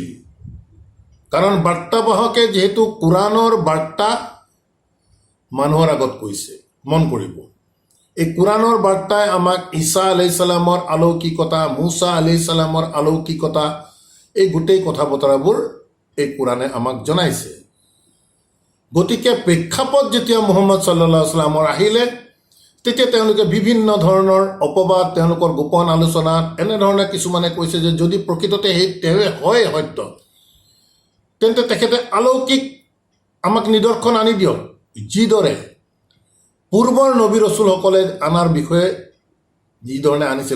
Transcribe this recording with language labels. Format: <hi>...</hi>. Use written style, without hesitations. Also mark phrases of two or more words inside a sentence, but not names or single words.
<as>কাৰণ বাৰ্তাবাহকে যিহেতু কোৰাণৰ বাৰ্তা মানুহৰ আগত কৈছে, মন কৰিব এই কোৰাণৰ বাৰ্তাই আমাক ঈছা</as> <ar>عليه السلام</ar> <as>অলৌকিকতা, মুছা</as> <ar>عليه السلام</ar> <as>অলৌকিকতা, এই গোটেই কথা বতৰাবোৰ এই কোৰাণে আমাক জনাইছে। গতিকে প্ৰেক্ষাপট যেতিয়া মুহাম্মদ</as> <ar>صلى الله عليه وسلم</ar> <as>আহিলে, তেতিয়া তেওঁলোকে বিভিন্ন ধৰণৰ অপবাদ, তেওঁলোকৰ গোপন আলোচনাত এনেধৰণে কিছুমানে কৈছে যে যদি প্ৰকৃততে তেওঁ হয় সত্য, তেন্তে তেখেতে অলৌকিক আমাক নিদৰ্শন আনি দিয়ক, যিদৰে পূৰ্বৰ নবী ৰচুলসকলে আনাৰ বিষয়ে যিধৰণে আনিছিল।</as>